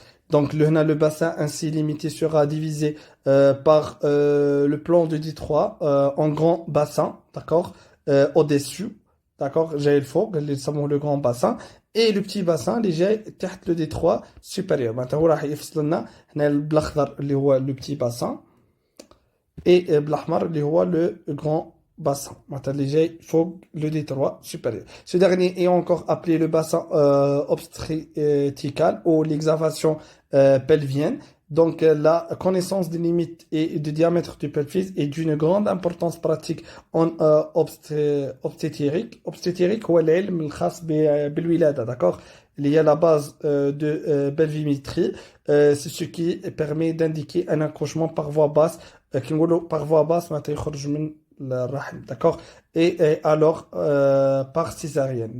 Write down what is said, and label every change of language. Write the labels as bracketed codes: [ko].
[fr] Donc le bassin ainsi limité sera divisé par le plan de détroit en grand bassin, d'accord, au-dessus, d'accord, j'ai le faux, le grand bassin. Et le petit bassin [ar] اللي جاي تحت [fr] le détroit supérieur. [ar] معناتها هو راح يفصل لنا هنا بالاخضر اللي هو [fr] le petit bassin [ar] et بالاحمر اللي هو [fr] le grand bassin. [ar] معناتها اللي جاي فوق [fr] le détroit supérieur. Ce dernier est encore appelé le bassin obstétrical ou l'exavation pelvienne. Donc la connaissance des limites et du diamètre du pelvis est d'une grande importance pratique en obstétrique. [ar] Obstétrique هو العلم الخاص بالولادة, d'accord? [fr] Il y a la base de pelvimétrie, c'est ce qui permet d'indiquer un accouchement par voie basse. [ar] كي نقولوا [fr] par voie basse [ar] معناتها يخرج من الرحم, d'accord? [fr] Et alors par césarienne.